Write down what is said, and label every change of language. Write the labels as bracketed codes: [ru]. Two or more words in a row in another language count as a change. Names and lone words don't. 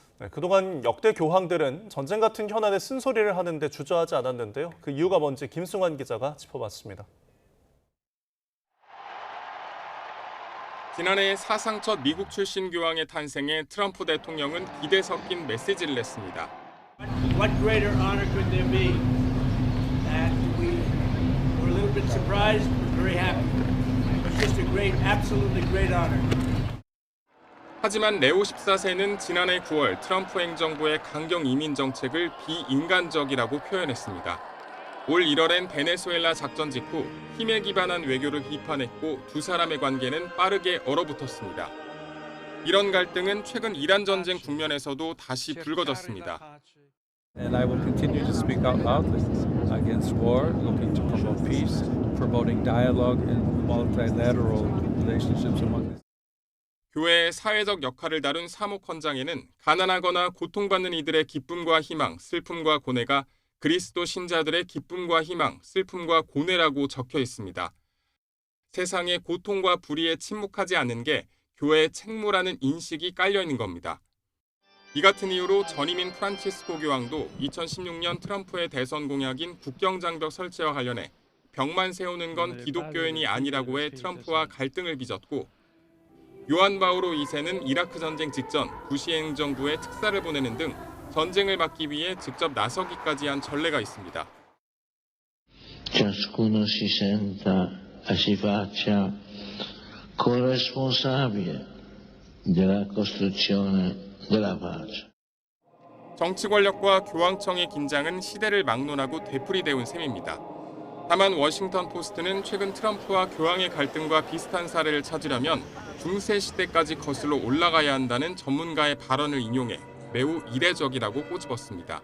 [ko] 네, 그동안 역대 교황들은 전쟁 같은 현안에 쓴소리를 하는데 주저하지 않았는데요. 그 이유가 뭔지 김승환 기자가 짚어봤습니다. 지난해 사상 첫 미국 출신 교황의 탄생에 트럼프 대통령은 기대 섞인 메시지를 냈습니다. [en] What greater honor could there be that we were a little bit been surprised, very happy. It's just a great, absolutely great honor. [ko] 하지만 레오 14세는 지난해 9월 트럼프 행정부의 강경 이민 정책을 비인간적이라고 표현했습니다. 올 1월엔 베네수엘라 작전 직후 힘에 기반한 외교를 비판했고 두 사람의 관계는 빠르게 얼어붙었습니다. 이런 갈등은 최근 이란 전쟁 국면에서도 다시 불거졌습니다. [en] And I will continue to speak out loudly against war, looking to promote peace, promoting dialogue and multilateral relationships among the [ko] 교회의 사회적 역할을 다룬 사목헌장에는 가난하거나 고통받는 이들의 기쁨과 희망, 슬픔과 고뇌가 그리스도 신자들의 기쁨과 희망, 슬픔과 고뇌라고 적혀 있습니다. 세상의 고통과 불의에 침묵하지 않는 게 교회의 책무라는 인식이 깔려 있는 겁니다. 이 같은 이유로 전임인 프란치스코 교황도 2016년 트럼프의 대선 공약인 국경장벽 설치와 관련해 벽만 세우는 건 기독교인이 아니라고 해 트럼프와 갈등을 빚었고 요한 바오로 2세는 이라크 전쟁 직전 부시 행정부에 특사를 보내는 등 전쟁을 막기 위해 직접 나서기까지 한 전례가 있습니다. [it] Ciascuno si senta e si faccia corresponsabile della costruzione della pace. [ko] 정치 권력과 교황청의 긴장은 시대를 막론하고 되풀이되온 셈입니다. 다만 워싱턴 포스트는 최근 트럼프와 교황의 갈등과 비슷한 사례를 찾으려면 중세 시대까지 거슬러 올라가야 한다는 전문가의 발언을 인용해 매우 이례적이라고 꼬집었습니다.